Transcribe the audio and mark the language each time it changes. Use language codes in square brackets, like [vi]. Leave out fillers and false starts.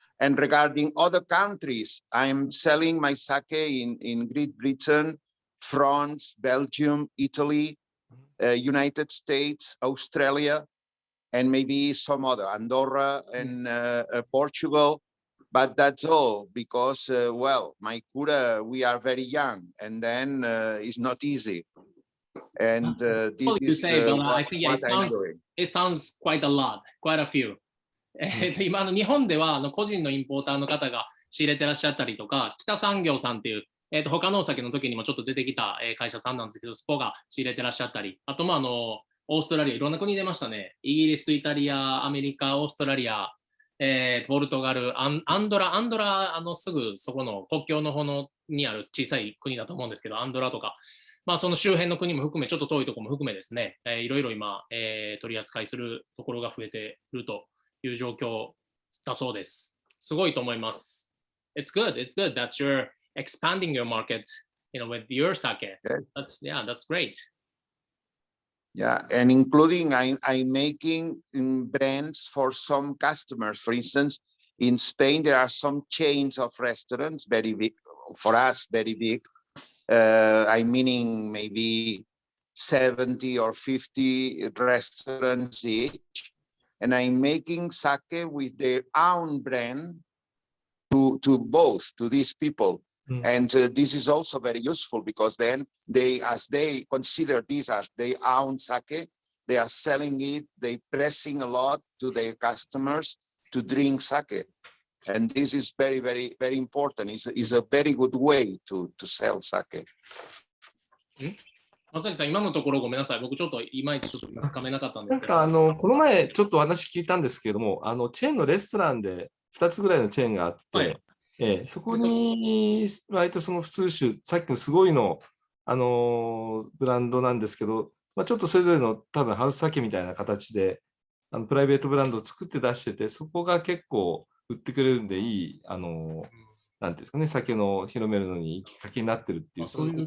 [en] And regarding other countries, I'm selling my sake in Great Britain, France, Belgium, Italy, United States, Australia, and maybe some other, Andorra and Portugal. But that's all because, well, my cura, we are very young, and then it's not easy. And this is but what, I think it sounds quite a lot, quite a few. [ja] 今日本では個人のインポーターの方が仕入れてらっしゃったりとか、北産業さんっていう、他のお酒の時にもちょっと出てきた会社さんなんですけど、そこが仕入れてらっしゃったり、あとオーストラリア、いろんな国出ましたね。イギリス、イタリア、アメリカ、オーストラリア、ポルトガル、アンドラ、すぐそこの国境の方にある小さい国だと思うんですけど、アンドラとか、その周辺の国も含め、ちょっと遠いところも含めですね、いろいろ今、取り扱いするところが増えているという状況だそうです。すごいと思います。 [en] It's good that you're expanding your market, with your sake. That's great. Yeah, and including I'm making brands for some customers. For instance, in Spain, there are some chains of restaurants, very big, for us, very big. I'm meaning maybe 70 or 50 restaurants each. And I'm making sake with their own brand to both, to these people. And this is also very useful because then as they consider these as their own sake, they are selling it, they pressing a lot to their customers to drink sake. And this is very, very, very important. It's a very good way to sell sake. [ja] 松崎さん、今のところごめんなさい。僕ちょっといまいちちょっとつかめなかったんですけど。この前ちょっとお話聞いたんですけれども、チェーンのレストランで2つぐらいのチェーンがあって、そこに割とその普通酒、さっきのすごいの、ブランドなんですけど、ちょっとそれぞれの多分ハウス酒みたいな形でプライベートブランドを作って出してて、そこが結構売ってくれるんでいい、なんていうんですかね、酒の広めるのにきっかけになってるっていう、そういう